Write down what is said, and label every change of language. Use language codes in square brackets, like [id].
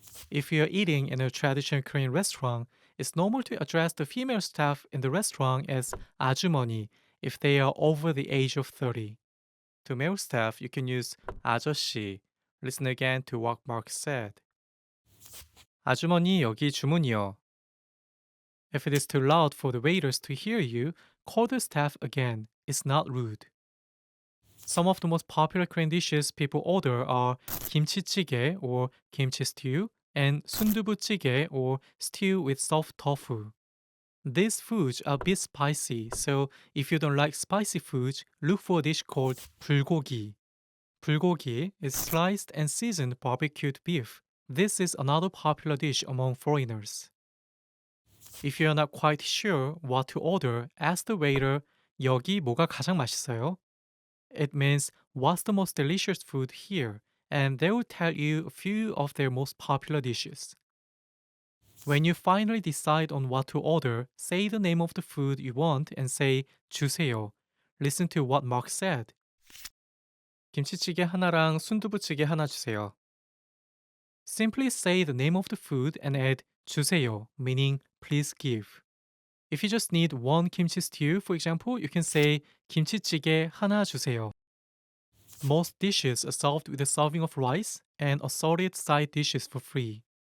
[en] If you're eating in a traditional Korean restaurant, it's normal to address the female staff in the restaurant as 아주머니 if they are over the age of 30. To male staff, you can use 아저씨. Listen again to what Mark said. [ko] 아주머니, 여기 주문이요. [en] If it is too loud for the waiters to hear you, call the staff again. It's not rude. Some of the most popular Korean dishes people order are 김치찌개 or kimchi stew and 순두부찌개 or stew with soft tofu. These foods are a bit spicy, so if you don't like spicy foods, look for a dish called 불고기. 불고기 is sliced and seasoned barbecued beef. This is another popular dish among foreigners. If you're not quite sure what to order, ask the waiter, [ko] 여기 뭐가 가장 맛있어요? [en] It means, what's the most delicious food here? And they will tell you a few of their most popular dishes. When you finally decide on what to order, say the name of the food you want and say 주세요. Listen to what Mark said. [ko] 김치찌개 하나랑 순두부찌개 하나 주세요. [en] Simply say the name of the food and add 주세요, meaning please give. If you just need one kimchi stew, for example, you can say [ko] 김치찌개 하나 주세요. [en] Most dishes are served with a serving of rice and assorted side dishes for free.